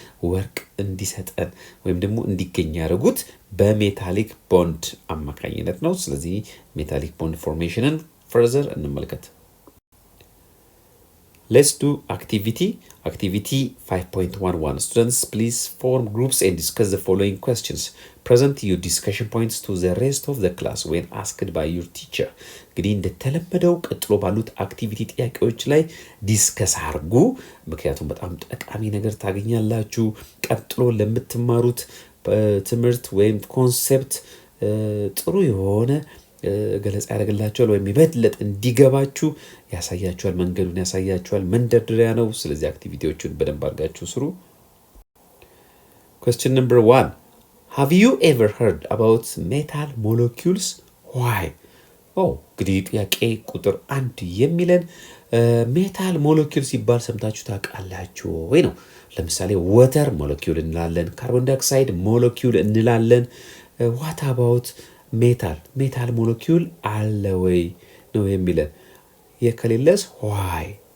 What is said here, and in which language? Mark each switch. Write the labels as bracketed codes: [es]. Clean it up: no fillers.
[am] ወርቅ እንዲሰጠን ወይም ደግሞ እንዲገኝ ያደረጉት በሜታሊክ ቦንድ አማካኝነት ነው። ስለዚህ ሜታሊክ ቦንድ ፎርሜሽንን ፈርዘር እንመልከት። [en] Let's do activity 5.11. Students, please form groups and discuss the following questions. Present your discussion points to the rest of the class when asked by your teacher. [am] እንግዲህ እንደተለመደው ቀጥሎ ባሉት አክቲቪቲ ጥያቄዎች ላይ ዲስከስ አድርጉ። ምክንያቱም በጣም ጠቃሚ ነገር ታገኛላችሁ። ቀጥሎ ለምትማሩት ትምህርት ወይም ኮንሴፕት ጥሩ የሆነ ገለጻ ያደርግላችኋል ወይም ይበልጥ እንዲገባችሁ ያሳያችኋል፣ መንገዱን ያሳያችኋል። መንደርደሪያ ነው። ስለዚህ አክቲቪቲዎቹን በደንብ አድርጋችሁ ስሩ። [en] Question number 1. Have you ever heard about metal molecules? Why? [am] እንግዲህ ጥያቄ ቁጥር 1 የሚለን ሜታል ሞለኪውል ሲባል ሰምታችሁ ታውቃላችሁ ወይ ነው። ለምሳሌ ወተር ሞለኪውል እንላለን፣ ካርቦን ዳይኦክሳይድ ሞለኪውል እንላለን። [en] ዋት አባውት ሜታል ሞለኪውል [am] አለ ወይ ነው የሚለን። የከሌለስ ዋይ።